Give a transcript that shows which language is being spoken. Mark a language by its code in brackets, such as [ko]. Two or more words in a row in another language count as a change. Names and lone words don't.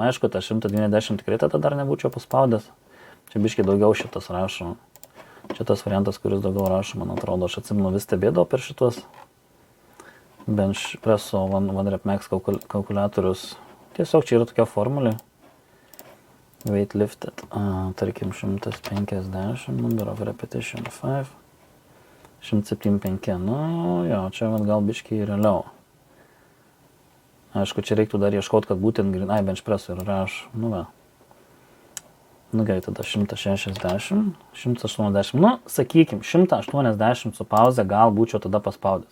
[lt] Aišku, tą 190 tikrai tada dar nebūčiau paspaudęs. Čia biškai daugiau šitas rašo. Čia tas variantas, kuris daugiau rašo, man atrodo, aš atsimenu, vis stebėdavau per šitos [en] bench presso 1 rep max [lt] kalkuliatorius. Tiesiog čia yra tokia formulė. [en] Weight lifted, tarkim 150, number of repetition 5, 175, [lt] nu jo, čia gal biškiai realiau. Aišku, čia reiktų dar ieškoti, kad būtent grynai [en] bench presso [lt] ir rašo, nu va. Nu gerai, tada 160, 180, nu sakykim, 180 su pauze gal būčiau tada paspaudęs.